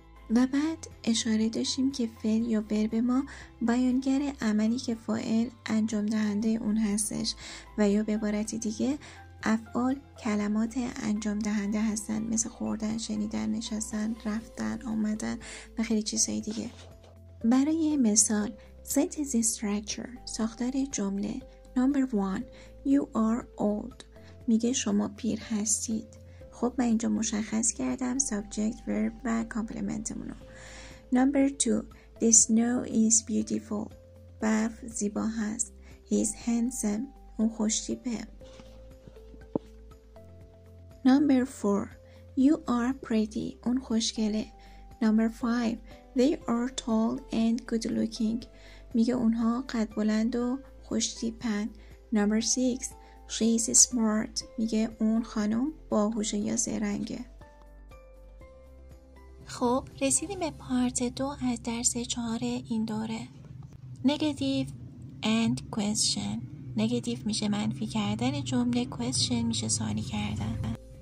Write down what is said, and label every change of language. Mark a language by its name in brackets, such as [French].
[Persian] و بعد اشاره داشتیم که فعل یا ورب ما بیانگر عملی که فاعل انجام دهنده اون هستش و یا به عبارت دیگه افعال کلمات انجام دهنده هستن، مثل خوردن، شنیدن، نشستن، رفتن، آمدن و خیلی چیزهای دیگه. برای مثال sentence structure ساختار جمله. [English] Number 1 You are old [Persian] میگه شما پیر هستید. خب من اینجا مشخص کردم subject, verb و کامپلمنتمونو. [English] Number 2 The snow is beautiful [Persian] برف زیبا هست. [English] He is handsome [Persian] اون خوشتیپه. [English] Number 4 You are pretty [Persian] اون خوشگله. [English] Number 5 They are tall and good looking [Persian] میگه اونها قد بلند و خوشتیپن. [English] Number 6 She is smart [Persian] میگه اون خانم باهوشه یا زرنگه. خب رسیدیم به پارت 2 از درس 4 این دوره. [English] Negative and question. [Persian] Negative میشه منفی کردن جمله، question میشه سوالی کردن.